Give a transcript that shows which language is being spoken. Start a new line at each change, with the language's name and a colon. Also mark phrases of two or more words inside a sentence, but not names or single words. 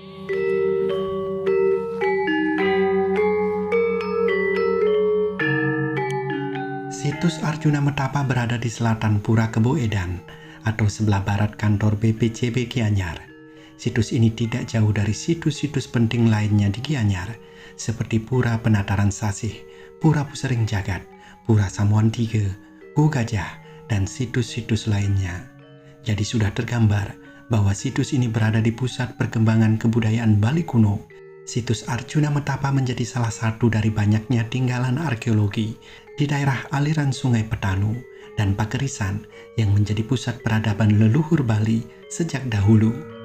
Indonesian: Situs Arjuna Metapa berada di selatan Pura Kebo Edan atau sebelah barat kantor BPCB Gianyar. Situs ini tidak jauh dari situs-situs penting lainnya di Gianyar, seperti Pura Penataran Sasih, Pura Pusering Jagat, Pura Samuan Tiga, Gu Gajah, dan situs-situs lainnya. Jadi sudah tergambar bahwa situs ini berada di pusat perkembangan kebudayaan Bali kuno. Situs Arjuna Metapa menjadi salah satu dari banyaknya tinggalan arkeologi di daerah aliran Sungai Petanu dan Pakerisan yang menjadi pusat peradaban leluhur Bali sejak dahulu.